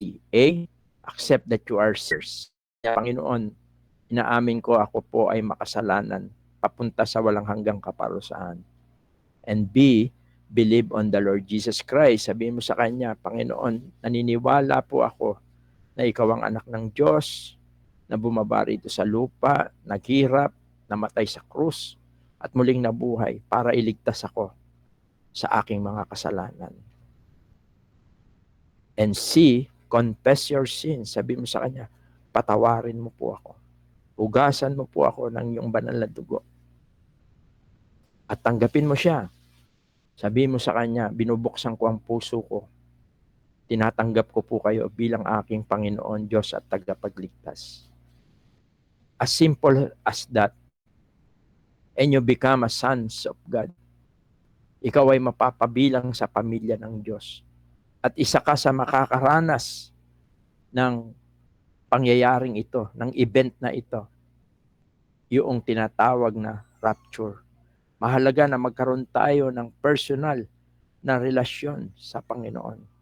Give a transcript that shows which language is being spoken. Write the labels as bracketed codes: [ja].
[tl] A, [en] accept that you are sinners. [tl] Panginoon, inaamin ko ako po ay makasalanan, papunta sa walang hanggang kaparusahan. [en] And B, believe on the Lord Jesus Christ. [tl] Sabihin mo sa Kanya, Panginoon, naniniwala po ako na ikaw ang anak ng Diyos, na bumaba rito sa lupa, naghirap, namatay sa krus, at muling nabuhay para iligtas ako sa aking mga kasalanan. [en] And C, confess your sins. [tl] Sabi mo sa Kanya, patawarin mo po ako. Hugasan mo po ako ng iyong banal na dugo. At tanggapin mo siya. Sabi mo sa Kanya, binubuksan ko ang puso ko. Tinatanggap ko po kayo bilang aking Panginoon, Diyos at tagapagligtas. [en] As simple as that. And you become a sons of God. [tl] Ikaw ay mapapabilang sa pamilya ng Diyos. At isa ka sa makakaranas ng pangyayaring ito, ng event na ito, yung tinatawag na rapture. Mahalaga na magkaroon tayo ng personal na relasyon sa Panginoon.